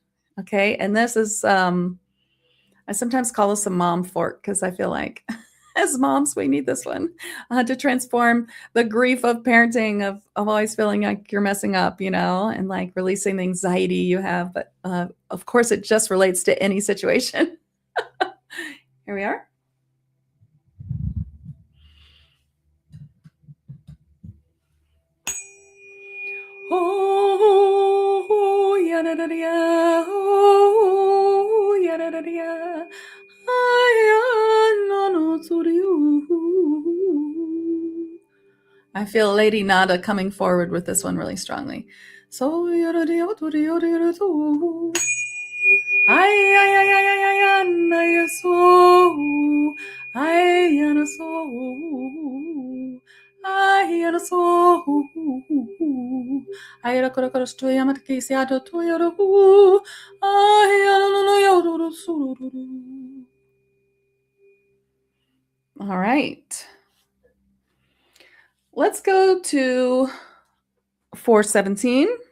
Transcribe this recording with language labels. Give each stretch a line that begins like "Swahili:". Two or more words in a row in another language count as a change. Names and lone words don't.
English: Okay, and this is, I sometimes call this a mom fork because I feel like as moms, we need this one to transform the grief of parenting, of always feeling like you're messing up, and like releasing the anxiety you have. But of course, it just relates to any situation. Here we are. Oh, yada da da, oh, yada da da, I feel Lady Nada coming forward with this one really strongly. So yada da yada yada so. Ay ay ay ay ay ay ay so. Ay ay so. Ay ay so. Ay ay kara kara sto yamat kisi ado to yada hu. Ay ay no no yada so. All right. Let's go to 417.